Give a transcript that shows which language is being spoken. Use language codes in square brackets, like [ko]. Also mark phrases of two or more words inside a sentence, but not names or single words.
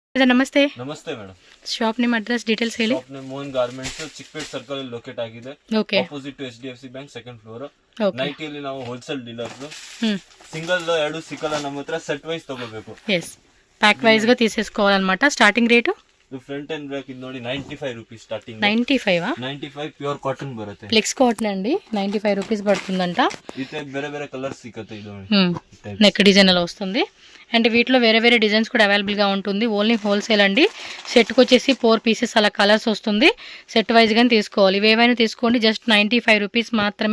[kn] ನಮಸ್ತೆ ನಮಸ್ತೆ ಮೇಡಮ್. ಶಾಪ್ ನಿಮ್ಮ [en] address details [kn] ಹೇಳಿ. [en] shop name [kn] ಮೋಹನ್ ಗಾರ್ಮೆಂಟ್ಸ್, ಚಿಕ್ಕಪೇಟ್ ಸರ್ಕಲ್ ಅಲ್ಲಿ ಲೊಕೇಟ್ ಆಗಿದೆ. ಓಕೆ. [en] opposite to HDFC bank, second floor. [kn] ಓಕೆ. ನೈಟಿಯಲ್ಲಿ ನಾವು [en] wholesale dealers. [kn] సింగిల్ ಎರಡು ಸಿಕ್ಕಲ್ಲ, ನಮ್ಮ ಹತ್ರ [en] set wise [kn] ತಗೋಬೇಕು. [te] ఎస్ [en] pack wise [te] గా తీసేసుకోవాలన్నమాట. [en] starting rate [kn] ಇದು [en] front and back [kn] ಇದು ನೋಡಿ [en] 95 rupees starting. [kn] 95 95 [en] pure cotton [kn] ಬರುತ್ತೆ. [en] flex cotton [te] అండి. 95 రూపీస్ పడుతుందంట. [kn] ఇది ಬೇರೆ ಬೇರೆ కలర్స్ సిక్కతే. ఇది [en] neck design [te] అలా వస్తుంది. అండ్ వీటిలో వేరే వేరే డిజైన్స్ కూడా అవైలబుల్గా ఉంటుంది. [en] only wholesale [te] అండి. సెట్కి వచ్చేసి 4 పీసెస్ అలా కలర్స్ వస్తుంది. సెట్ వైజ్గానే తీసుకోవాలి. ఇవేవైనా తీసుకోండి. [en] just 95 rupees [te] మాత్రమే.